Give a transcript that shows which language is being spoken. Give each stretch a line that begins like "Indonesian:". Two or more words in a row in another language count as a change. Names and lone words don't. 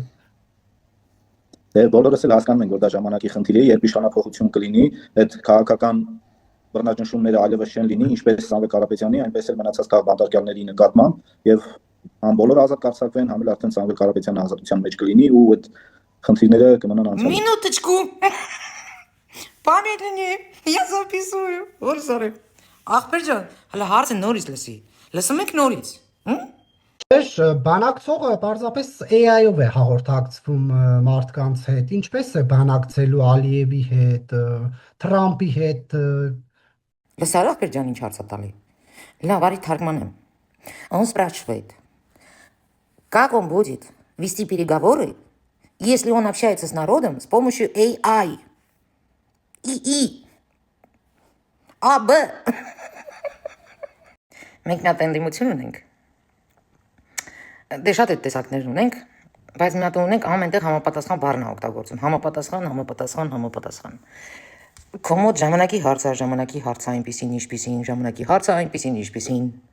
Armenian: Դե բոլորս էլ հասկանում ենք, որ դա ժամանակի խնդիր է, երբ իշխանափոխություն կլինի, այդ քաղաքական բռնաճնշումները այլևս չեն լինի, ինչպես Սամվել Կարապետյանի, այնպես էլ մնացած քաղաքապետարների նկատմամբ, եւ համ բոլորը ազատ կարձակվեն, համ էլ արդեն Սամվել Կարապետյանը ազատության մեջ կլինի ու այդ խնդիրները կմնան անցյալում։
Russian: Минуточку. Помедленнее. Я записываю.
Armenian: Որսարե։ Ախպեր ջան, հələ հարցը նորից լսի։ Լսում եք նորից։ Էս բանակցողը պարզապես AI-ով է հաղորդակցվում մարդկանց հետ։ Ինչպես է բանակցելու Ալիևի հետ, Թրամփի հետ։ Լսար ախպեր ջան ինչ հարց է տալի։ Լավ, արի թարգմանեմ։
Russian: Он спрашивает: как он будет вести переговоры, если он общается с народом с помощью AI? ИИ.
Armenian: ԱԲ. Մենք մի հատ ընդդիմություն ունենք։ Դե շատ այդ տեսակներ ունենք, բայց մի հատ ունենք ամենտեղ համապատասխան բառն է օգտագործում։ Համապատասխան։ Կոմոդ ժամանակի հարցը այնպեսին, ինչպեսին, ժամանակի հարցը այնպեսին, ինչպեսին։